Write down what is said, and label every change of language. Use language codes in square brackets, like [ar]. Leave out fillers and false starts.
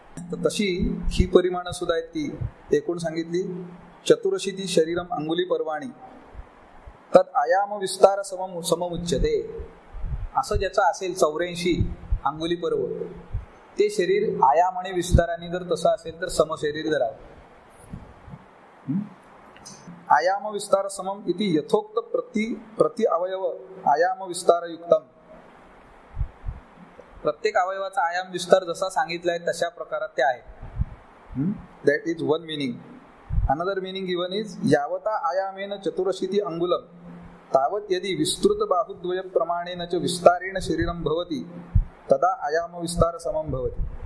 [mr] तर तशी ही परिमाणं सुद्धा आहेत, ती एकूण सांगितली. [sa] चतुरशीती शरीरम अंगुली पर्वाणी तद आयाम विस्तार सममुच्यते. [mr] असं ज्याचं असेल 84 अंगुली पर्व, ते शरीर आयाम आणि विस्ताराने जर तसं असेल तर समशरीर धरावं. [sa] आयाम विस्तार समम इति यथोक्त प्रति अवयव आयाम विस्तार युक्तम. [mr] प्रत्येक अवयवाचा आयाम विस्तार जसा सांगितलाय तशा प्रकारात ते आहे. [en] That is one meaning. Another meaning given is [sa] यावता आयामेन चतुरशीति अंगुलम तावत यदि विस्तृत बाहुद्वय प्रमाणेन च विस्तारेण शरीरम भवति तदा आयाम विस्तार समम भवति.